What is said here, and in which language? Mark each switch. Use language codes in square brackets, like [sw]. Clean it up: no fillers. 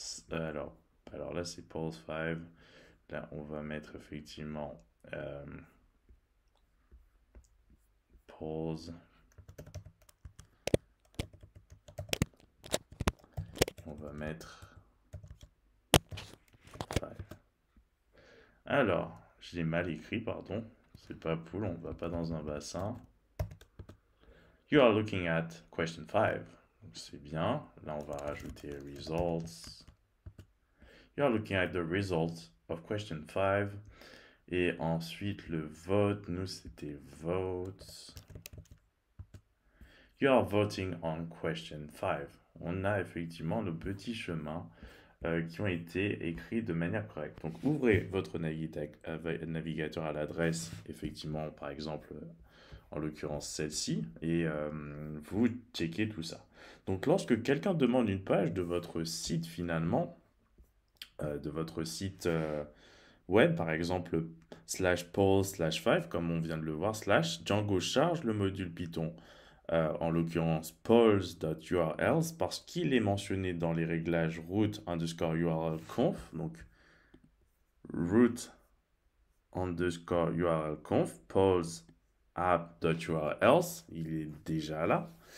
[fr] alors là, c'est pause 5. Là, on va mettre effectivement pause. On va mettre 5. Alors, je l'ai mal écrit, pardon. C'est pas pool, on va pas dans un bassin. [en] You are looking at question 5. [fr] C'est bien. Là, on va rajouter results. [en] You are looking at the results of question 5. [fr] Et ensuite, le vote, nous, c'était votes. [en] You are voting on question 5. [fr] On a effectivement nos petits chemins qui ont été écrits de manière correcte. Donc, ouvrez votre navigateur à l'adresse, effectivement, par exemple, en l'occurrence celle-ci, et vous checkez tout ça. Donc, lorsque quelqu'un demande une page de votre site, finalement, de votre site web, par exemple, slash pause slash 5, comme on vient de le voir, slash Django charge le module Python, en l'occurrence pause.urls, parce qu'il est mentionné dans les réglages root underscore url conf, donc root underscore url conf, pause app.urls, il est déjà là.